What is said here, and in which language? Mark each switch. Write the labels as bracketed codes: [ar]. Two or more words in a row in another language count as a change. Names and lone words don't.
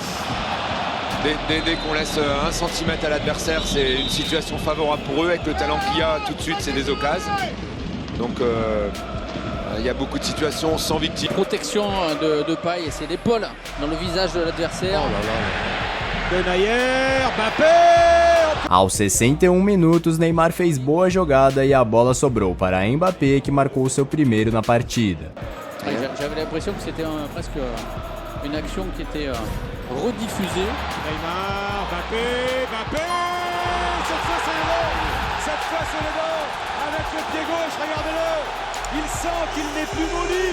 [fr] Dès qu'on laisse 1 centimètre à l'adversaire, c'est une situation favorable pour eux. Avec le talent qu'il y a, tout de suite, c'est des occasions. Donc il y a beaucoup de situations sans victime. Protection de paille, et c'est l'épaule dans le visage de l'adversaire. Denayer, Mbappé... [pt] Aos 61 minutos, Neymar fez boa jogada e a bola sobrou para Mbappé, que marcou seu primeiro na partida. [fr] J'avais l'impression que c'était presque une action qui était rediffusée. Neymar, Mbappé... Cette fois c'est le bon. Cette fois c'est le bon. Avec le pied gauche, regardez-le. Il sent qu'il n'est plus maudit.